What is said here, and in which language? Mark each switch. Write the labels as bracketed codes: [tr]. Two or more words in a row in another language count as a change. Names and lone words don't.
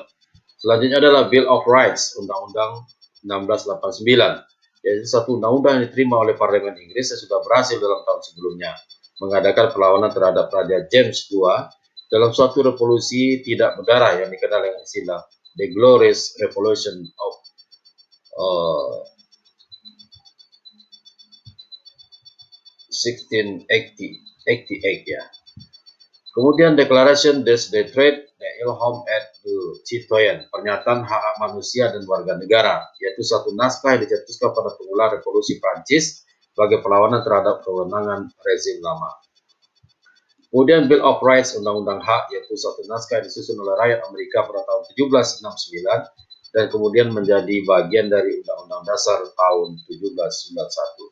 [id] Selanjutnya adalah Bill of Rights, Undang-Undang 1689, yaitu satu undang-undang yang diterima oleh Parlemen Inggris yang sudah berhasil dalam tahun sebelumnya, mengadakan perlawanan terhadap Raja James II dalam suatu revolusi tidak berdarah yang dikenal dengan istilah The Glorious Revolution of 1688 ya. Kemudian Declaration des Droits de l'Homme et du Citoyen, pernyataan hak manusia dan warga negara, yaitu satu naskah yang dicetuskan pada pengulangan revolusi Prancis sebagai perlawanan terhadap kewenangan rezim lama. Kemudian Bill of Rights, Undang-Undang Hak, yaitu satu naskah yang disusun oleh rakyat Amerika pada tahun 1769 dan kemudian menjadi bagian dari Undang-Undang Dasar tahun 1791.